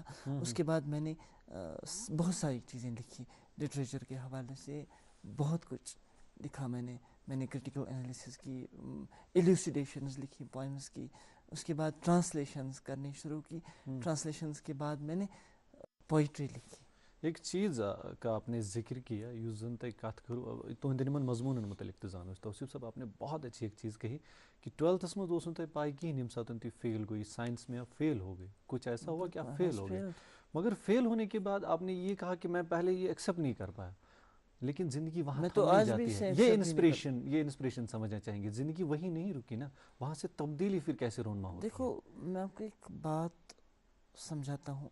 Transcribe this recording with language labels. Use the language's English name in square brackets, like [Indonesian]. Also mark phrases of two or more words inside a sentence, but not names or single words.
[Urdu] اس کے بعد میں نے بہت ساری چیزیں لکھی لٹریچر کے حوالے سے, بہت کچھ لکھا میں نے [English] critical analysis [Urdu] کی, ایلوسیڈیشنز لکھی پوائمز کی. اس کے بعد ٹرانسلیشنز کرنی شروع کی. ٹرانسلیشنز کے بعد میں نے پوئٹری لکھی. ایک چیز کا آپ نے ذکر کیا [Kashmiri] یُس زن تۄہہِ کتھ کٔرٕو تُہنٛدٮ۪ن یِمن مضموٗنن متعلق تہِ زانو أسۍ. [Urdu] توصیف صٲب آپ نے بہت اچھی ایک چیز کہی کہ 12th [Kashmiri] منٛز اوس نہٕ تۄہہِ پاے کِہیٖنۍ ییٚمہِ ساتہٕ تُہۍ فیل گوئی [Urdu] سائنس میں آپ فیل ہو گئے. کچھ ایسا ہوا کہ آپ فیل ہو گئے, مگر فیل ہونے کے بعد آپ نے یہ کہا کہ میں پہلے یہ ایکسیپٹ نہیں کر پایا, لیکن زندگی وہاں تو آج جاتی ہے. یہ انسپریشن سمجھنا چاہیں گے. زندگی وہی نہیں رکی نا, وہاں سے تبدیلی پھر کیسے رونما ہوتی ہے. دیکھو میں آپ کو ایک بات سمجھاتا ہوں.